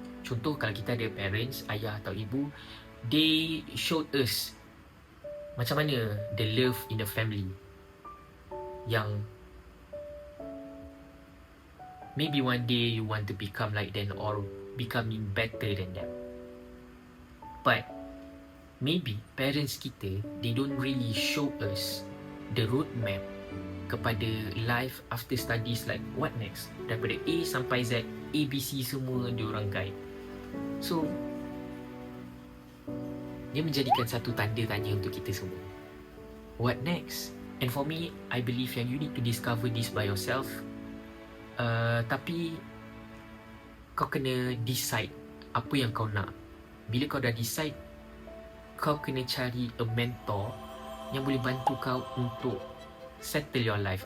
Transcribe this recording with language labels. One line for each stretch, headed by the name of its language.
Malay: Contoh kalau kita ada
English: parents,
Malay: ayah atau ibu,
English: they showed us
Malay: macam mana
English: the love in the family, yang maybe one day you want to become like them or becoming better than them. But maybe parents kita, they don't really show us the roadmap kepada life after studies, like what next.
Malay: Daripada A sampai Z, ABC semua diorang guide. So dia menjadikan satu tanda tanya untuk kita semua.
English: What next? And for me, I believe yang you need to discover this by yourself.
Malay: Tapi kau kena decide apa yang kau nak. Bila kau dah decide, kau kena cari
English: a mentor
Malay: yang boleh bantu kau untuk
English: settle your life.